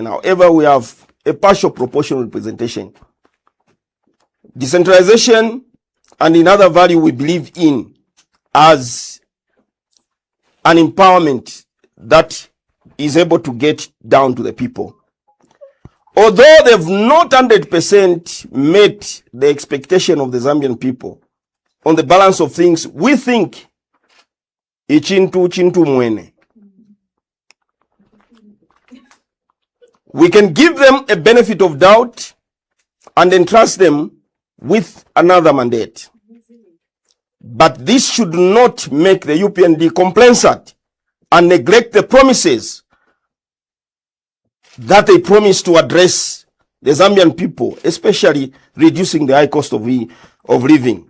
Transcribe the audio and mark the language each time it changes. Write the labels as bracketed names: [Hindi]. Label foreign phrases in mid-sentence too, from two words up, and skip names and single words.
[English] However, we have a partial proportional representation. Decentralization and another value we believe in as an empowerment that is able to get down to the people. Although they've not 100% met the expectation of the Zambian people, on the balance of things, we think [Bemba] ichintu chintu mwene. [English] We can give them a benefit of doubt and entrust them with another mandate. But this should not make the UPND complacent and neglect the promises that they promised to address the Zambian people, especially reducing the high cost of living.